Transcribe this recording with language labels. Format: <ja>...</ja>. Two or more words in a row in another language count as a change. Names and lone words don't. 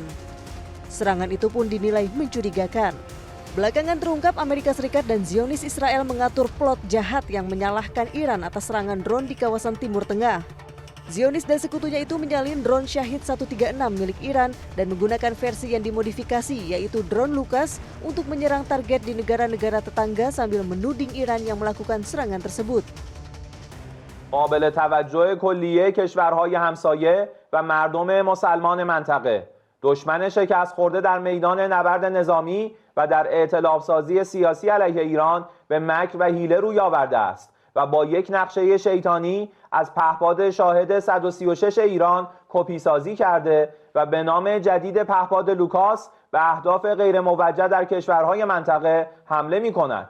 <id>Serangan itu pun dinilai mencurigakan. Belakangan terungkap Amerika Serikat dan Zionis Israel mengatur plot jahat yang menyalahkan Iran atas serangan drone di kawasan Timur Tengah. Zionis dan sekutunya itu menyalin drone Syahid 136 milik Iran dan menggunakan versi yang dimodifikasi, yaitu drone Lucas, untuk menyerang target di negara-negara tetangga sambil menuding Iran yang melakukan serangan tersebut.</id> <fa>قابل توجه کلیه کشورهای همسایه و مردم مسلمان منطقه دشمن شکست خورده در میدان نبرد نظامی و در ائتلاف سازی سیاسی علیه ایران به مکر و حیله روی آورده است و با یک نقشه شیطانی از پهپاد شاهد 136 ایران کپی سازی کرده و به نام جدید پهپاد لوکاس به اهداف غیر موجه در کشورهای منطقه حمله می کند.</fa>